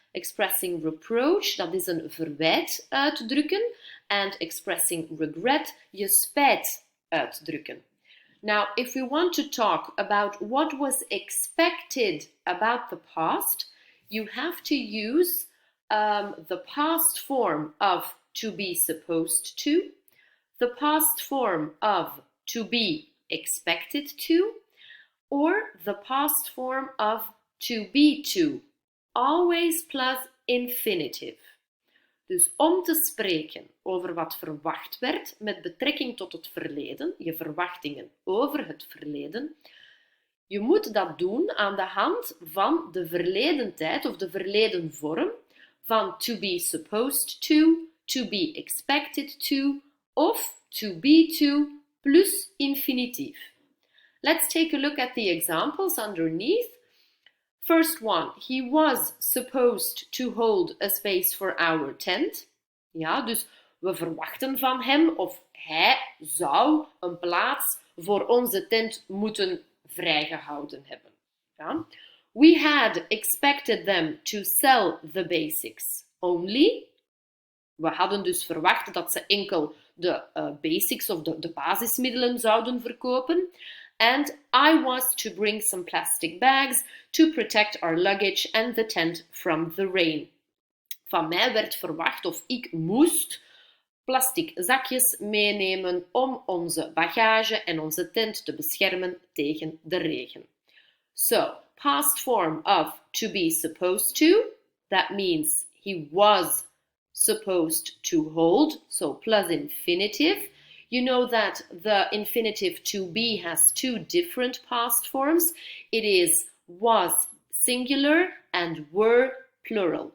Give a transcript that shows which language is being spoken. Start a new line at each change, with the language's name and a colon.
English: Expressing reproach,
Dutch: dat is een verwijt uitdrukken,
English: and expressing regret,
Dutch: je spijt uitdrukken.
English: Now, if we want to talk about what was expected about the past, you have to use the past form of to be supposed to, the past form of to be expected to, or the past form of to be to, always plus infinitive.
Dutch: Dus om te spreken over wat verwacht werd met betrekking tot het verleden, je verwachtingen over het verleden, je moet dat doen aan de hand van de verleden tijd of de verleden vorm van
English: to be supposed to be expected to
Dutch: of
English: to be to
Dutch: plus infinitief.
English: Let's take a look at the examples underneath. First one, he was supposed to hold a space for our tent.
Dutch: Ja, dus we verwachten van hem of hij zou een plaats voor onze tent moeten vrijgehouden hebben. Ja.
English: We had expected them to sell the basics only.
Dutch: We hadden dus verwacht dat ze enkel de basics of de basismiddelen zouden verkopen.
English: And I was to bring some plastic bags to protect our luggage and the tent from the rain.
Dutch: Van mij werd verwacht of ik moest plastic zakjes meenemen om onze bagage en onze tent te beschermen tegen de regen.
English: So, past form of to be supposed to, that means he was supposed to hold, so plus infinitive. You know that the infinitive to be has two different past forms. It is was singular and were plural.